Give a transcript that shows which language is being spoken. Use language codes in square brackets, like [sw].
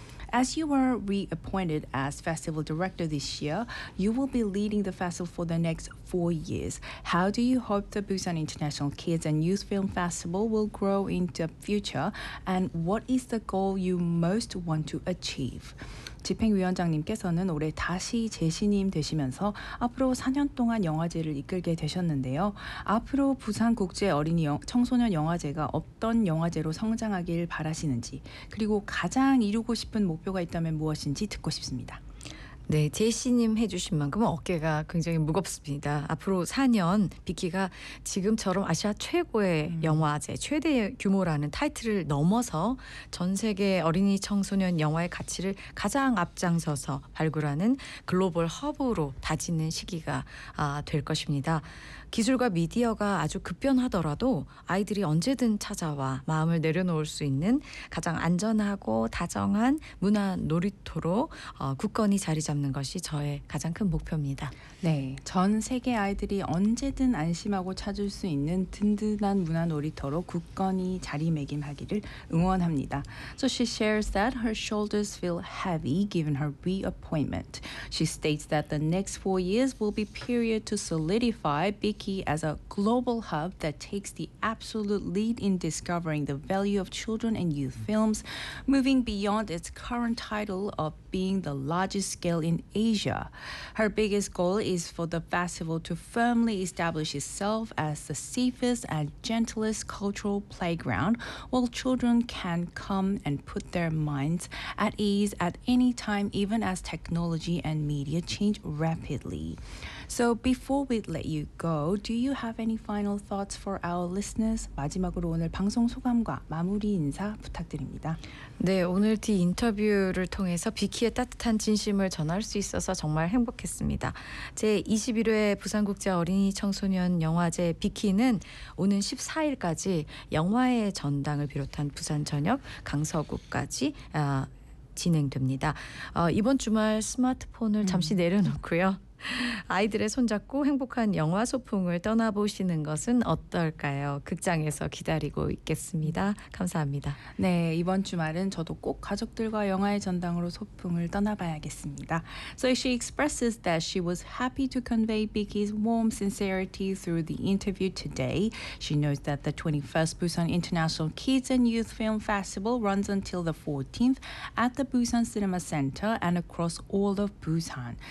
[en] As you were reappointed as festival director this year, you will be leading the festival for the next 4 years. How do you hope the Busan International Kids and Youth Film Festival will grow in the future? And what is the goal you most want to achieve? [ko] 집행위원장님께서는 올해 다시 재신임 되시면서 앞으로 4년 동안 영화제를 이끌게 되셨는데요. 앞으로 부산 국제 어린이 청소년 영화제가 어떤 영화제로 성장하길 바라시는지, 그리고 가장 이루고 싶은 목표가 있다면 무엇인지 듣고 싶습니다. 네, 재신임 해주신 만큼 어깨가 굉장히 무겁습니다. 앞으로 4년 비키가 지금처럼 아시아 최고의 영화제, 최대 규모라는 타이틀을 넘어서 전 세계 어린이 청소년 영화의 가치를 가장 앞장서서 발굴하는 글로벌 허브로 다지는 시기가 될 것입니다. 기술과 미디어가 아주 급변하더라도 아이들이 언제든 찾아와 마음을 내려놓을 수 있는 가장 안전하고 다정한 문화 놀이터로 굳건히 자리 잡는 것이 저의 가장 큰 목표입니다. 네, 전 세계 아이들이 언제든 안심하고 찾을 수 있는 든든한 문화 놀이터로 굳건히 자리매김하기를 응원합니다. [en] So she shares that her shoulders feel heavy given her reappointment. She states that the next 4 years will be period to solidify Biki as a global hub that takes the absolute lead in discovering the value of children and youth films, moving beyond its current title of being the largest scale in Asia. Her biggest goal is for the festival to firmly establish itself as the safest and gentlest cultural playground where children can come and put their minds at ease at any time, even as technology and media change rapidly. So before we let you go, do you have any final thoughts for our listeners? [ko] 마지막으로 오늘 방송 소감과 마무리 인사 부탁드립니다. 네, 오늘 이 인터뷰를 통해서 비키의 따뜻한 진심을 전할 수 있어서 정말 행복했습니다. 제 21회 부산국제 어린이 청소년 영화제 비키는 오는 14일까지 영화의 전당을 비롯한 부산 전역 강서구까지 진행됩니다. 이번 주말 스마트폰을 잠시 내려놓고요. 아이들의 손잡고 행복한 영화 소풍을 떠나보시는 것은 어떨까요? 극장에서 기다리고 있겠습니다. 감사합니다. 네, 이번 주말은 저도 꼭 가족들과 영화의 전당으로 소풍을 떠나봐야겠습니다. [en] So she expresses that she was happy to convey Biggie's warm sincerity through the interview today. She knows that the 21st Busan International Kids and Youth Film Festival runs until the 14th at the Busan Cinema Center and across all of Busan.